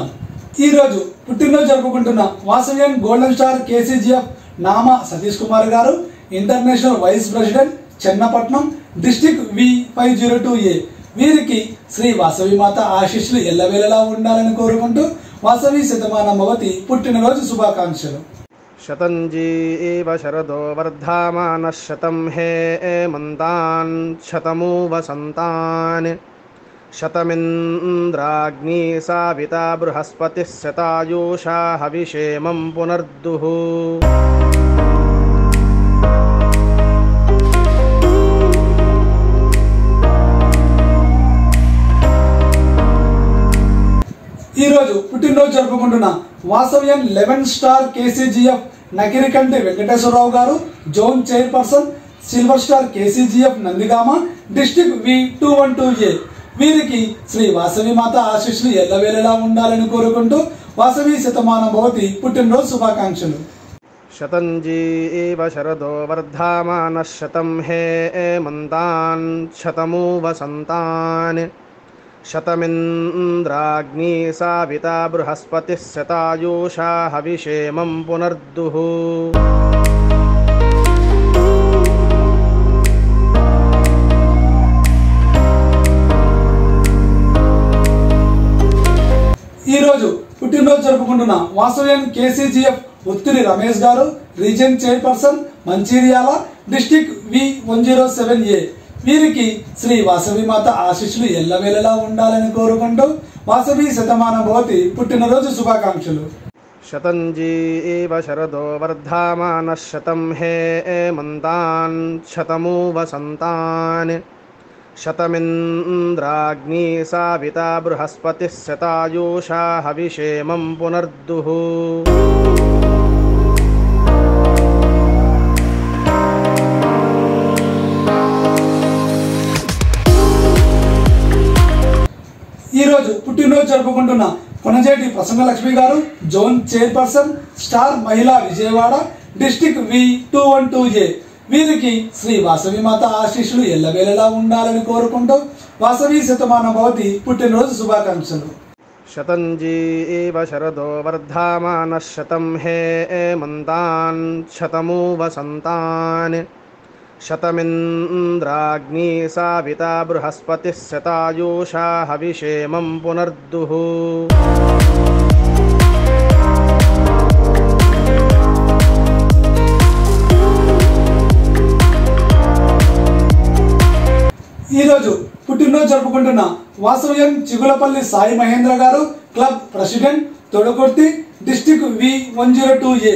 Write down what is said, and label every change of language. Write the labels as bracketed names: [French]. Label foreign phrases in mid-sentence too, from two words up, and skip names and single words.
[Telugu] ఈ రోజు పుట్టినరోజు జరుపుకుంటున్న వాసవియన్ [English] golden star [Telugu] కేసీజీఎఫ్ నామా సతీష్ కుమార్ గారు, [English] international vice president, [Telugu] చెన్నపట్నం డిస్ట్రిక్ట్ V502A। వీరికి శ్రీ వాసవి మాత ఆశీస్సులు ఎల్లవేళలా ఉండాలని కోరుకుంటూ వాసవి శతమానం భవతి పుట్టినరోజు శుభాకాంక్షలు। [Sanskrit] शतञ्जीव शरदो वर्धमानः शतं हेमन्तान् शतमु वसन्तान् शतमिन्द्राग्नी साविता बृहस्पतिः शतायुषा हविषेमं पुनर्दुः। [Telugu] ఈ రోజు పుట్టినరోజు జరుపుకుంటున్న వాసవియన్ 11 స్టార్ కేసీజీఎఫ్ నకిరికంటి వెంకటేశ్వరరావు గారు, [English] zone chairperson, silver star [Telugu] కేసీజీఎఫ్ నందిగామ డిస్ట్రిక్ట్ V212A। వీరికి శ్రీ వాసవి మాత ఆశీస్సులు ఎల్లవేళలా ఉండాలని కోరుకుంటూ వాసవి శతమానం భవతి పుట్టినరోజు శుభాకాంక్షలు। [Sanskrit] शतञ्जीव शरदो वर्धमानः शतं हेमन्तान् शतमु वसन्तान् शतमिन्द्राग्नी साविता बृहस्पतिः शतायुषा हविषेमं पुनर्दुः। [Telugu] ఈ రోజు పుట్టినరోజు జరుపుకుంటున్న వాసవియన్ కేసీజీఎఫ్ ఉత్తిరి రమేష్ గారు, [English] region chairperson, [Telugu] మంచిర్యాల డిస్ట్రిక్ట్ V107A। వీరికి శ్రీ వాసవి మాత ఆశీస్సులు ఎల్లవేళలా ఉండాలని కోరుకుంటూ వాసవి శతమానం భవతి పుట్టినరోజు శుభాకాంక్షలు। [Sanskrit] शतञ्जीव शरदो वर्धमानः शतं हेमन्तान् शतमु वसन्तान् शतमिन्द्राग्नी साविता बृहस्पतिः शतायुषा हविषेमं पुनर्दुः। [Telugu] ఈ రోజు పుట్టినరోజు జరుపుకుంటున్న కొనజేటి ప్రసన్నలక్ష్మి గారు, [English] zone chairperson, [Telugu] స్టార్ మహిళా విజయవాడ డిస్ట్రిక్ట్ V212A। వీరికి శ్రీ వాసవి మాత ఆశీస్సులు ఎల్లవేళలా ఉండాలని కోరుకుంటూ వాసవి శతమానం భవతి పుట్టినరోజు శుభాకాంక్షలు। [Sanskrit] शतञ्जीव शरदो वर्धमानः शतं हेमन्तान् शतमु वसन्तान् शतमिन्द्राग्नी साविता बृहस्पतिः शतायुषा हविषेमं पुनर्दुः। [Telugu] ఈ రోజు పుట్టినరోజు జరుపుకుంటున్న వాసవియన్ చిగులపల్లి సాయి మహేంద్ర గారు, [English] club president, [Telugu] తొడగొర్తి డిస్ట్రిక్ట్ V102A।